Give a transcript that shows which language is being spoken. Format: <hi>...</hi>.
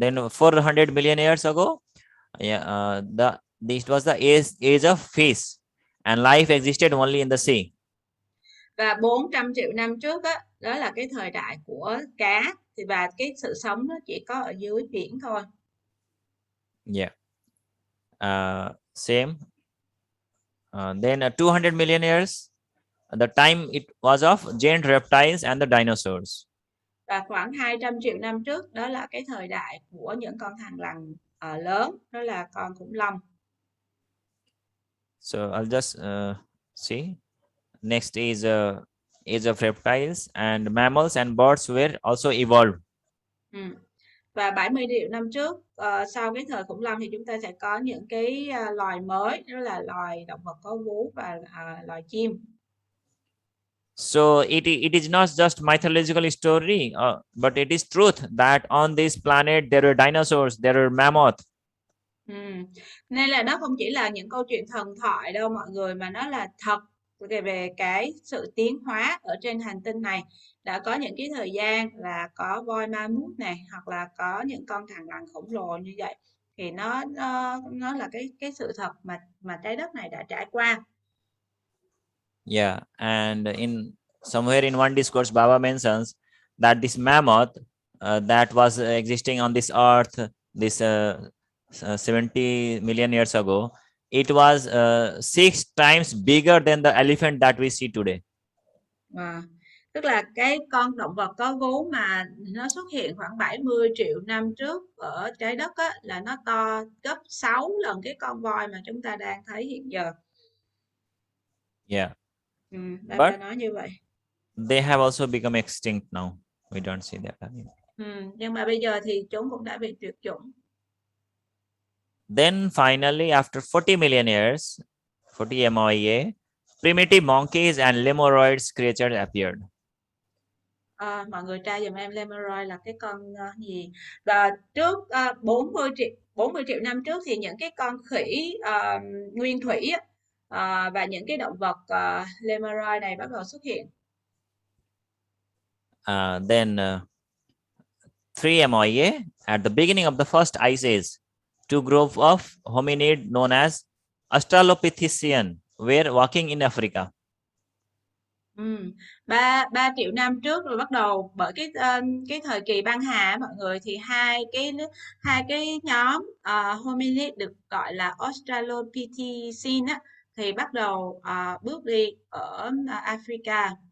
<en>Then 400 million years ago, this was the age of fish, and life existed only in the sea.</en> <vi>Và 400 triệu năm trước đó là cái thời đại của cá, và cái sự sống nó chỉ có ở dưới biển thôi.</vi> <en>Yeah. Same. Then 200 million years, the time it was of giant reptiles and the dinosaurs.</en> <vi>Và khoảng 200 triệu năm trước, đó là cái thời đại của những con thằn lằn lớn, đó là con khủng long.</vi> <en>So I'll just see. Next is age of reptiles, and mammals and birds were also evolved.</en> <vi>Và 70 triệu năm trước, sau cái thời khủng long thì chúng ta sẽ có những cái loài mới, đó là loài động vật có vú và loài chim.</vi> <en>So it is not just mythological story, but it is truth that on this planet there are dinosaurs, there are mammoth.</en> <vi>Nên là nó không chỉ là những câu chuyện thần thoại đâu mọi người, mà nó là thật về cái sự tiến hóa ở trên hành tinh này. Đã có những cái thời gian là có voi ma mút này, hoặc là có những con thằn lằn khổng lồ như vậy, thì nó là cái sự thật mà trái đất này đã trải qua.</vi> <en>Yeah, and in somewhere in one discourse, Baba mentions that this mammoth that was existing on this earth, this 70 million years ago, it was 6 times bigger than the elephant that we see today.</en> <vi>Tức là cái con động vật có vú mà nó xuất hiện khoảng 70 triệu năm trước ở trái đất á, là nó to gấp 6 lần cái con voi mà chúng ta đang thấy hiện giờ.</vi> <en>Yeah.</en> <vi>Ba nói như vậy.</vi> <en>They have also become extinct now. We don't see that anymore.</en> <vi>Nhưng mà bây giờ thì chúng cũng đã bị tuyệt chủng.</vi> <en>Then finally, after 40 million years, 40 MOIA, primitive monkeys and lemurids creatures appeared.</en> <vi>Mọi người tra giùm em Lemuroid là cái con gì. Và trước 40 triệu năm trước thì những cái con khỉ nguyên thủy và những cái động vật Lemuroid này bắt đầu xuất hiện.</vi> <en>Then 3 MOIA, at the beginning of the first ice age, two groups of hominid known as Australopithecine were walking in Africa.</en> <vi>3 triệu năm trước rồi bắt đầu bởi cái thời kỳ băng hà mọi người, thì hai cái nhóm hominid được gọi là Australopithecine thì bắt đầu bước đi ở Africa.</vi>